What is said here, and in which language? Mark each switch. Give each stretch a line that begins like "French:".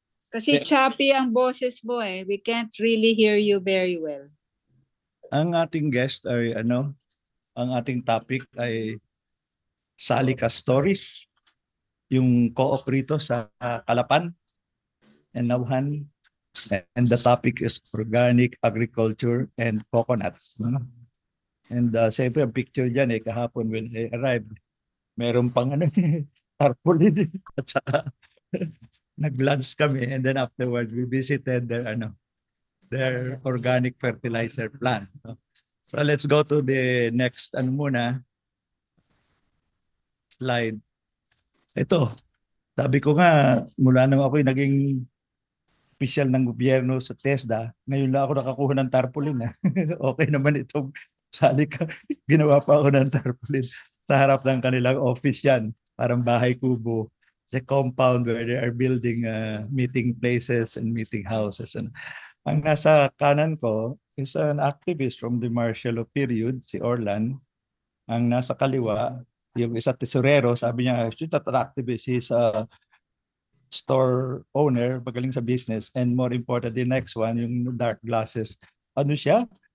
Filipino: Kasi choppy ang boses mo eh.
English: We can't really hear you very well.
Filipino: Ang ating guest ay ang ating topic ay Salika Stories, yung co-op rito sa Calapan and Nauhan.
English: And the topic is organic agriculture and coconuts. No? And siyempre
Filipino: ang picture dyan kahapon
English: when they arrived,
Filipino: meron pang tarpaulin at saka nag-lunch kami
English: and then afterward we visited their organic fertilizer plant. No? So let's go to the next slide.
Filipino: Ito, sabi ko nga mula nang ako'y naging opisyal ng gobyerno sa TESDA, ngayon lang ako nakakuha ng tarpaulin. Okay naman itong Salika. Ginawa pa ako ng tarpaulin sa harap ng kanilang office yan. Parang bahay kubo.
English: The compound where they are building meeting places and meeting houses. And
Filipino: ang nasa kanan ko
English: is an activist from the martial law period, si Orlan.
Filipino: Ang nasa kaliwa, yung isa tesorero, sabi niya,
English: she's not an activist, he's a store owner,
Filipino: magaling sa business,
English: and more important, the next one,
Filipino: yung dark glasses. Ano siya?